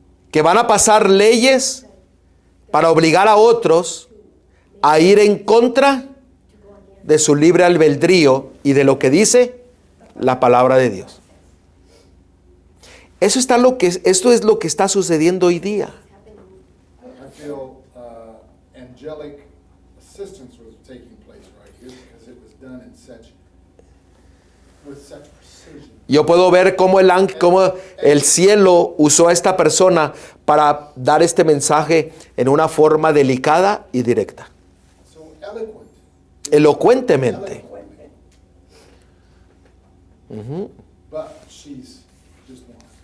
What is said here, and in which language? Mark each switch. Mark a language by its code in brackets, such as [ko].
[es] Que van a pasar leyes para obligar a otros a ir en contra de su libre albedrío y de lo que dice la palabra de Dios. Esto es lo que está sucediendo hoy día. [en] I feel angelic assistance was taking place right here because it was done with such precision. [es] Yo puedo ver cómo el cielo usó a esta persona para dar este mensaje en una forma delicada y directa. [en] So eloquent. [es] Elocuentemente. [en] But she's just one.